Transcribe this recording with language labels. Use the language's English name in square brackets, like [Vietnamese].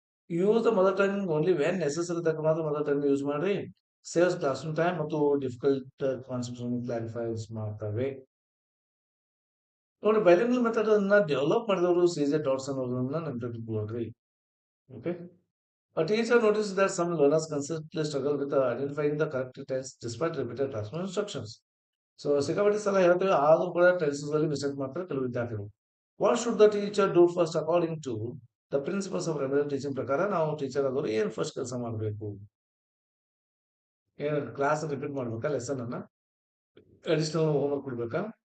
[English] use the mother tongue only when necessary [Kannada] ತಕ್ಕ ಮಾತ್ರ mother tongue use ಮಾಡಿ. Saves class room time ಮತ್ತು difficult concepts clarifies ಮಾಡ್ತವೆ. ನೋಡಿ, ಬೈಲಿಂಗಲ್ ಮೆಥಡ್ ಅನ್ನ ಡೆವಲಪ್ ಮಾಡಿದವರು CJ ಡಾಟ್ಸನ್ ಅವರನ್ನ ನೆನಪಿಟ್ಕೊಳ್ರಿ. Okay. [English] A teacher noticed that some learners consistently struggle with identifying the correct tense despite repeated classroom instructions. [Kannada] So ಸಿಕ್ಕಾಪಟ್ಟೆ ಸಲ ಹೇಳ್ತೇವೆ, ಆದ್ರೂ ಕೂಡ ಟೆನ್ಸಸ್ ಅಲ್ಲಿ ಮಿಸ್ಟೇಕ್ ಮಾಡ್ತಾರೆ ಕೆಲವು ವಿದ್ಯಾರ್ಥಿಗಳು. [English] what should the teacher do first according to the principles of remedial teaching [Kannada] ಪ್ರಕಾರ ನಾವು ಟೀಚರ್ ಆದವರು ಏನ್ ಫಸ್ಟ್ ಕೆಲಸ ಮಾಡಬೇಕು? ಏನ್ ಕ್ಲಾಸ್ ರಿಪೀಟ್ ಮಾಡ್ಬೇಕಾ? ಲೆಸನ್ ಅನ್ನ ಅಡಿಷನಲ್ ಹೋಮ್ವರ್ಕ್ ಕೊಡ್ಬೇಕಾ?